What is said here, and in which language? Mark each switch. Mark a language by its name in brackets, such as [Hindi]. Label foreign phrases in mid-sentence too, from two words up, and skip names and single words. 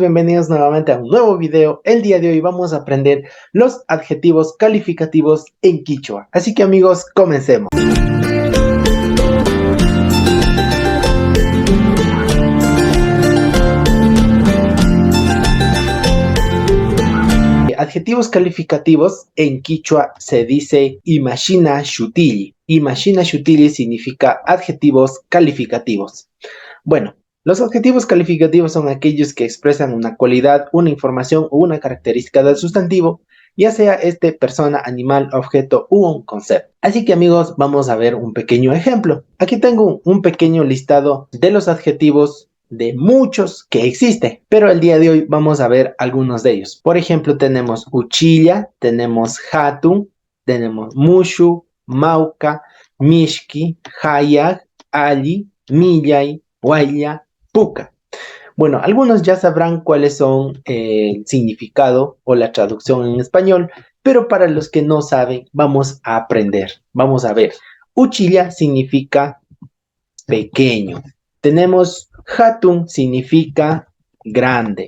[Spanish] Bienvenidos nuevamente a un nuevo video. El día de hoy vamos a aprender los adjetivos calificativos en quichua. Así que amigos, comencemos. Adjetivos calificativos en quichua se dice [Quechua] imashina shutili. Imashina shutili [Spanish] significa adjetivos calificativos. Bueno, los adjetivos calificativos son aquellos que expresan una cualidad, una información o una característica del sustantivo, ya sea este persona, animal, objeto u un concepto. Así que amigos, vamos a ver un pequeño ejemplo. Aquí tengo un pequeño listado de los adjetivos de muchos que existen, pero el día de hoy vamos a ver algunos de ellos. Por ejemplo, tenemos uchilla, tenemos hatun, tenemos [Quechua] mushu, mauka, mishki, hayak, ali, millay, Huaylla, Puca. [Spanish] Bueno, algunos ya sabrán cuáles son el significado o la traducción en español, pero para los que no saben, vamos a aprender. Vamos a ver. Uchilla significa pequeño. Tenemos Hatun significa grande.